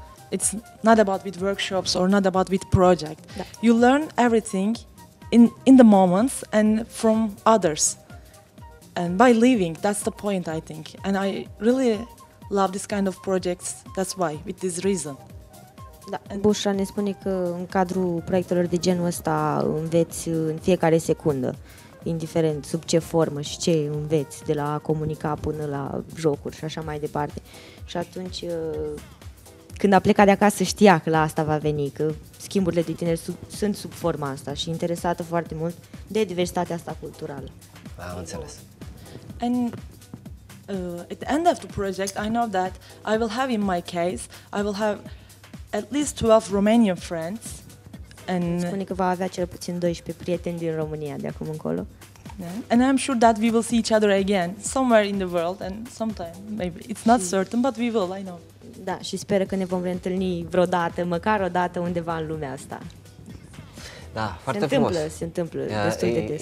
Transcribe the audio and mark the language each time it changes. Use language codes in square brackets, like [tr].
[en] It's not about with workshops or not about with project. [ro] Da. [en] You learn everything in the moments and from others. And by living, that's the point, I think. And I really love this kind of projects. That's why, with this reason. [ro] Da, Bușra ne spune că în cadrul proiectelor de genul ăsta înveți în fiecare secundă, indiferent sub ce formă și ce înveți, de la a comunica până la jocuri și așa mai departe. Și atunci, când a plecat de acasă, știa că la asta va veni, că schimburile de tineri sunt sub forma asta și interesată foarte mult de diversitatea asta culturală. Am înțeles. [en] And at the end of the project, I know that I will have, in my case, I will have at least 12 Romanian friends. And [ro] Spune că va avea cel puțin 12 prieteni din România de acum încolo. [en] and I'm sure that we will see each other again somewhere in the world and sometime, maybe. It's not certain, but we will, I know. [ro] Da, și speră că ne vom reîntâlni vreodată, măcar o dată undeva în lumea asta. Da, foarte frumos. Se întâmplă destul de des.